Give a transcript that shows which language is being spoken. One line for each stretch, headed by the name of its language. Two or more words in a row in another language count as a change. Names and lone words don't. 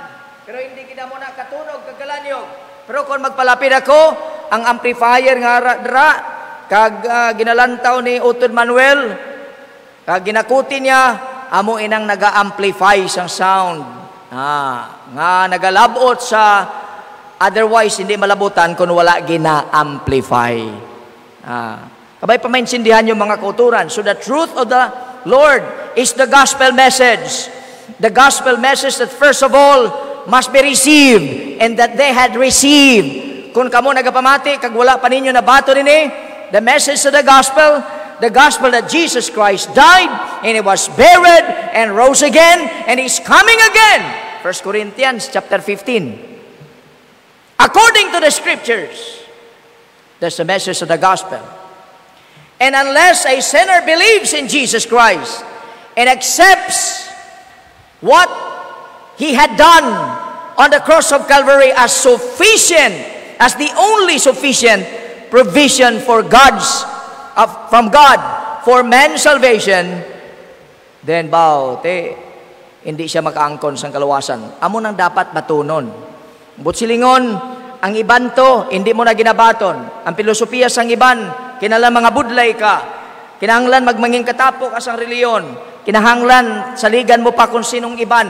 Hiligaynon: Pero hindi kita mo na katunog, kagalanyog. Pero kung magpalapit ako, ang amplifier nga dra, ginalantaw ni Utod Manuel, kag ginakuti niya, amo inang naga-amplify sang sound. Nga nagalabot sa Otherwise, hindi malabutan kung wala gina-amplify. Kabay pa maintindihan yung mga kauturan.
English: So the truth of the Lord is the gospel message. The gospel message that first of all must be received and that they had received.
Hiligaynon: Kung kamo nagapamati, kag wala pa ninyo nabato nini,
English: the message of the gospel that Jesus Christ died and He was buried and rose again and He's coming again. 1 Corinthians chapter 15. According to the scriptures, that's the message of the gospel. And unless a sinner believes in Jesus Christ and accepts what He had done on the cross of Calvary as sufficient, as the only sufficient provision for from God for man's salvation, then
Hiligaynon: hindi siya makaangkon sa kalawasan. Amo nang dapat batunon. Butsilingon, ang iban to, hindi mo na ginabaton. Ang filosofiya sang iban, kinahanglan mga budlay ka. Kinahanglan magmanging katapok asang reliyon. Kinahanglan saligan mo pa kung sinong iban.